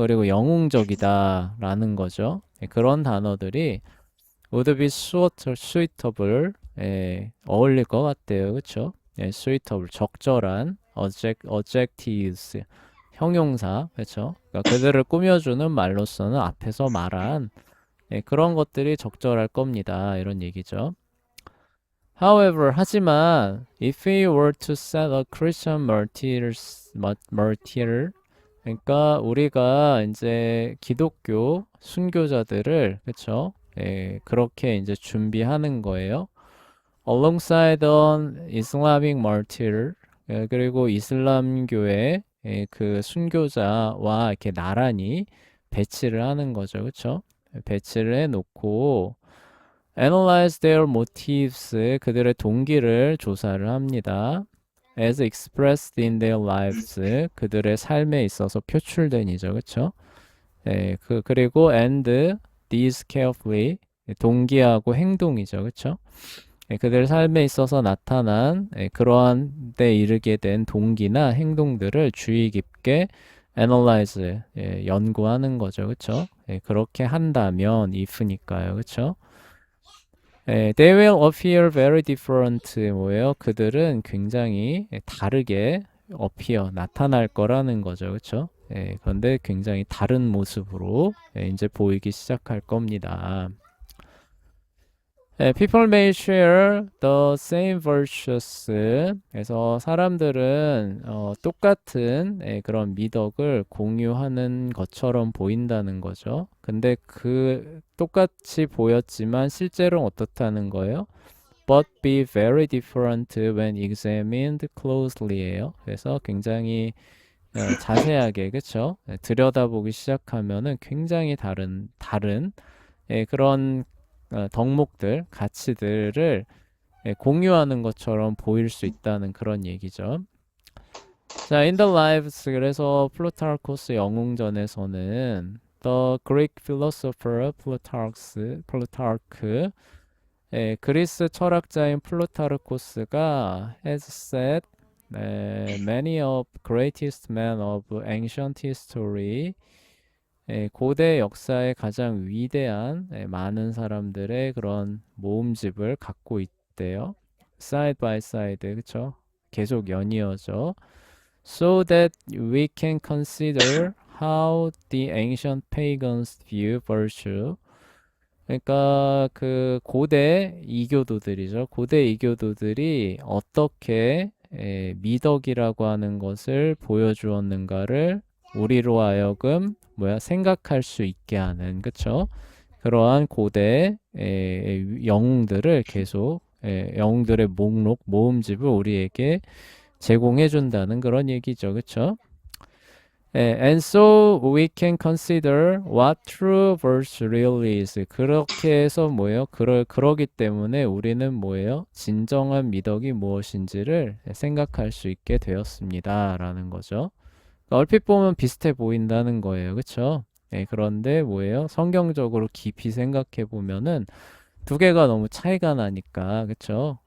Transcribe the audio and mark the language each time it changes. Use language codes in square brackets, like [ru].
[ko] 그리고 영웅적이다라는 거죠. 예, 그런 단어들이 [en] would be suitable, [ko] 예, 어울릴 것 같아요, 그쵸? 예, suitable, 적절한, adjectives, 형용사, 그쵸? 그러니까 그들을 꾸며주는 말로서는 앞에서 말한 예, 그런 것들이 적절할 겁니다. 이런 얘기죠. [en] However, [ko] 하지만 [en] if we were to set a Christian martyr, [ko] 그러니까 우리가 이제 기독교 순교자들을 그쵸? 예, 그렇게 이제 준비하는 거예요. [en] Alongside an Islamic martyr, [ko] 예, 그리고 이슬람교의 예, 그 순교자와 이렇게 나란히 배치를 하는 거죠, 그쵸? 배치를 해놓고 [en] analyze their motives, [ko] 그들의 동기를 조사를 합니다. [en] as expressed in their lives, [ko] 그들의 삶에 있어서 표출된이죠, 그쵸? 예, 그리고 [en] and these carefully, [ko] 동기하고 행동이죠, 그쵸? 예, 그들 삶에 있어서 나타난 예, 그러한 데 이르게 된 동기나 행동들을 주의 깊게 analyze, 예, 연구하는 거죠, 그쵸? 예, 그렇게 한다면 if니까요, 그쵸? [en] 예, they will appear very different, 뭐예요? [ko] 그들은 굉장히 다르게 appear, 나타날 거라는 거죠, 그쵸? 예, 그런데 굉장히 다른 모습으로 예, 이제 보이기 시작할 겁니다. [en] 예, people may share the same virtues. [ko] 그래서 사람들은 똑같은 예, 그런 미덕을 공유하는 것처럼 보인다는 거죠. 근데 그 똑같이 보였지만 실제로는 어떻다는 거예요? [en] But be very different when examined closely예요. [ko] 그래서 굉장히 자세하게 그쵸? 예, 들여다보기 시작하면은 굉장히 다른 예, 그런 덕목들, 가치들을 예, 공유하는 것처럼 보일 수 있다는 그런 얘기죠. 자, [en] in the lives, [ko] 그래서 플루타르코스 영웅전에서는 [en] the Greek philosopher [ko] 플루타르크, 예, 그리스 철학자인 플루타르코스가 [en] has said many of greatest men of ancient history, [ko] 예, 고대 역사의 가장 위대한 많은 사람들의 그런 모음집을 갖고 있대요. [en] Side by side, 그쵸? [ko] 계속 연이어져. [en] So that we can consider how the ancient pagans view virtue. [ko] 그러니까 그 고대 이교도들이죠. 고대 이교도들이 어떻게 미덕이라고 하는 것을 보여주었는가를 우리로 하여금 생각할 수 있게 하는 그쵸? 그러한 고대 영웅들을 계속 영웅들의 목록 모음집을 우리에게 제공해 준다는 그런 얘기죠. 그쵸? [en] and so we can consider what true virtue really is. [ko] 그렇게 해서 뭐예요? 그러기 때문에 우리는 뭐예요? 진정한 미덕이 무엇인지를 생각할 수 있게 되었습니다. 라는 거죠. 얼핏 보면 비슷해 보인다는 거예요. 그쵸? 네, 그런데 뭐예요? 성경적으로 깊이 생각해 보면은 두 개가 너무 차이가 나니까, 그쵸?